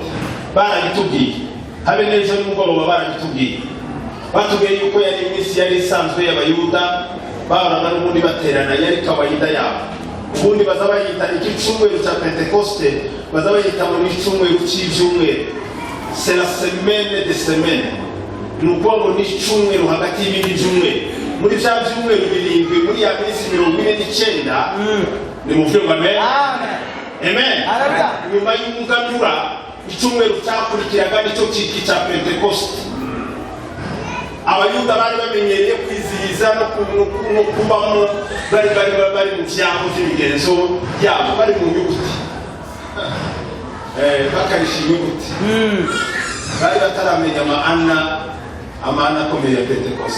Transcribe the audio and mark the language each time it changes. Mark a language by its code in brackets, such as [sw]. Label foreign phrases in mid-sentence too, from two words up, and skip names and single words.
[rw] Barabitubwiye habe n'ejo nimugoroba barabitubwiye, batubwiye yuko yari iminsi yari isanzwe y'abayuda bahoraga n'ubundi baterana, yari kawaida yabo. Ubundi baza bayita iki cyumweru cya Pentecoste, baza bayita muri cyumweru cy'ibyumweru, [fr] c'est la semaine des semaines. [rw] Nuko ngo ni cyumweru hagati y'ibindi byumweru. Muri bya byumweru birindwi muri ya minsi 49 ni mu byo amen. Amen. Nyuma y'umuganura icyumweru cyakurikiraga nicyo cyiki cya Pentecoste. Abayuda bari bamenyereye kwizihiza no kubamo bari mu byabo by'imigenzo yabo, bari mu nyuguti bakarisha inyuguti, bari bataramenya amana akomeye ya Pentecoste.